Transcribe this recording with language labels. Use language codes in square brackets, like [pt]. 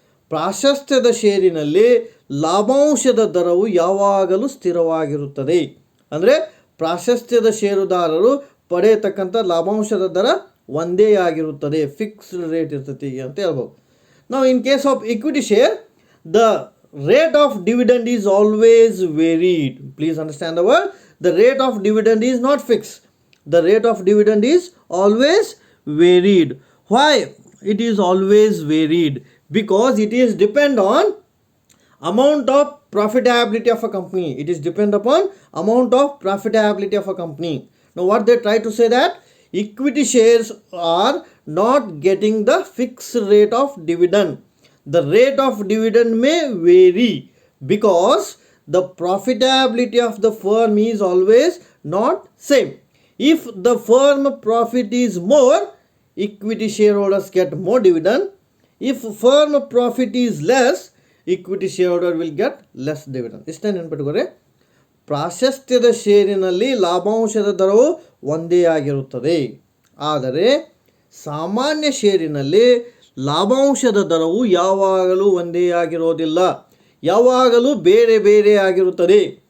[kn] ಪ್ರಾಶಸ್ತ್ಯದ ಷೇರಿನಲ್ಲಿ ಲಾಭಾಂಶದ ದರವು ಯಾವಾಗಲೂ ಸ್ಥಿರವಾಗಿರುತ್ತದೆ. ಅಂದರೆ ಪ್ರಾಶಸ್ತ್ಯದ ಷೇರುದಾರರು ಪಡೆಯತಕ್ಕಂಥ ಲಾಭಾಂಶದ ದರ ಒಂದೇ ಆಗಿರುತ್ತದೆ, ಫಿಕ್ಸ್ಡ್ ರೇಟ್ ಇರ್ತೈತಿ ಅಂತ ಹೇಳ್ಬೋದು. [en] ನಾವು in case of equity share, the rate of dividend is always varied. Please understand the word. The rate of dividend is not fixed. The rate of dividend is always varied. Why it is always varied? Because it is depend on amount of profitability of a company. It is depend upon amount of profitability of a company. Now what they try to say that equity shares are not getting the fixed rate of dividend. The rate of dividend may vary because the profitability of the firm is always not same. If the firm profit is more, equity shareholders get more dividend. If firm profit is less, equity shareholder will get less dividend. [kn] ಇಷ್ಟೇ ನೆನಪಿಟ್ಕೊರೆ. ಪ್ರಾಶಸ್ತ್ಯದ ಷೇರಿನಲ್ಲಿ ಲಾಭಾಂಶದ ದರವು ಒಂದೇ ಆಗಿರುತ್ತದೆ, ಆದರೆ ಸಾಮಾನ್ಯ ಷೇರಿನಲ್ಲಿ ಲಾಭಾಂಶದ ದರವು ಯಾವಾಗಲೂ ಒಂದೇ ಆಗಿರೋದಿಲ್ಲ, ಯಾವಾಗಲೂ ಬೇರೆ ಬೇರೆ ಆಗಿರುತ್ತದೆ.